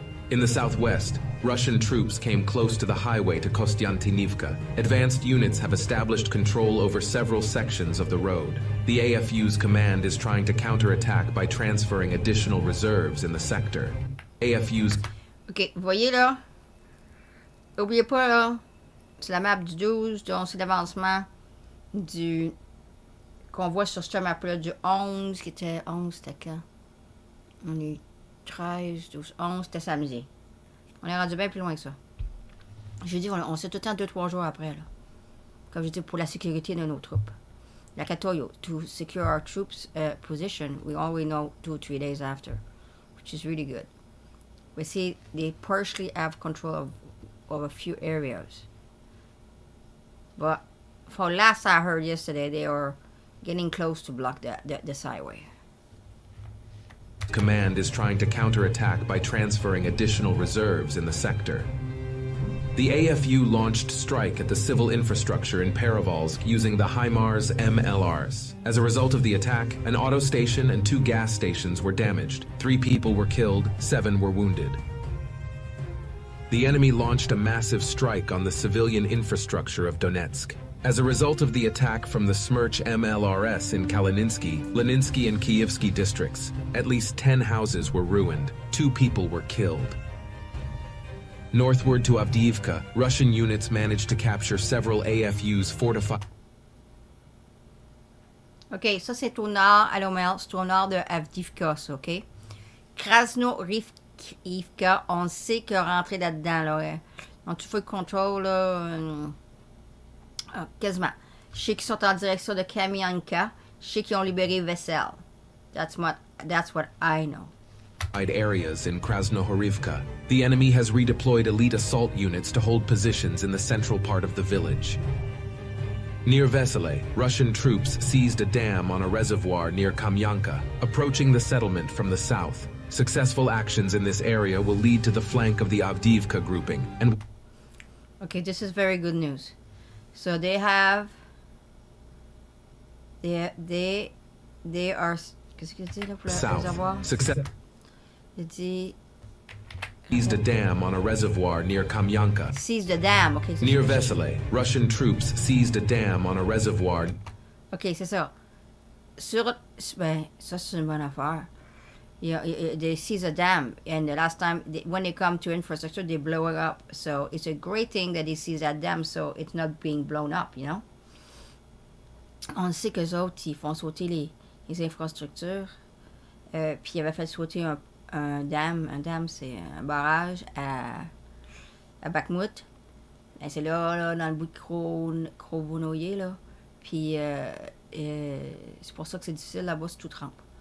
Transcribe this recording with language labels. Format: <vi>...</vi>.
<en>In the southwest, Russian troops came close to the highway to Kostyantinivka. Advanced units have established control over several sections of the road. The AFU's command is trying to counterattack by transferring additional reserves in the sector. AFU's...</en> <fr>OK, vous voyez là? Oubliez pas là, c'est la map du 12, donc c'est l'avancement qu'on voit sur cette map-là du 11, qui était 11, c'était quand? On est 13, 12, 11, c'était samedi. On est rendu bien plus loin que ça. Je dis, on sait tout le temps 2-3 jours après, là. Comme je dis, pour la sécurité de nos troupes.</fr> <en>like I told you, to secure our troops' position, we only know 2 or 3 days after, which is really good. We see they partially have control of a few areas. But for last I heard yesterday, they are getting close to block the highway. Command is trying to counterattack by transferring additional reserves in the sector. The AFU launched strike at the civil infrastructure in Paravolsk using the HIMARS MLRs. As a result of the attack, an auto station and 2 gas stations were damaged. 3 people were killed, 7 were wounded. The enemy launched a massive strike on the civilian infrastructure of Donetsk. As a result of the attack from the Smerch MLRS in Kalininsky, Leninsky and Kievsky districts, at least 10 houses were ruined. 2 people were killed. Northward to Avdiivka, Russian units managed to capture several AFU's fortified...</en> <fr>Ok, ça c'est au nord, à l'Omel, c'est au nord de Avdiivka, ça, ok? Krasno-Rivka, on sait qu'il est rentré là-dedans, là. Donc, tu fais le contrôle, là, quasiment. Je sais qu'ils sont en direction de Kamianka. Je sais qu'ils ont libéré Vessel.</fr> <en>That's what I know. areas in Krasnohorivka. The enemy has redeployed elite assault units to hold positions in the central part of the village. Near Vesele, Russian troops seized a dam on a reservoir near Kamyanka, approaching the settlement from the south. Successful actions in this area will lead to the flank of the Avdiivka grouping and... Okay, this is very good news. So they have... They are...</en> <fr>Qu'est-ce qu'il dit là pour le réservoir?</fr> <en>Success.</en> <fr>Il dit...</fr> <en>Seized a dam on a reservoir near Kamyanka. Seized a dam, ok. Near Vesele, Russian troops seized a dam on a reservoir.</en> <fr>Ok, c'est ça. Ben, ça c'est une bonne affaire.</fr> <en>They seize a dam, and the last time, when they come to infrastructure, they blow it up. So it's a great thing that they seize that dam, so it's not being blown up, you know?</en> <fr>On sait qu'eux autres, ils font sauter les infrastructures. Puis ils avaient fait sauter un dam. Un dam, c'est un barrage à Bakhmut. Ben, c'est là, dans le bout de Krovonoye, là. Puis c'est pour ça que c'est difficile là-bas, c'est tout trempe.</fr>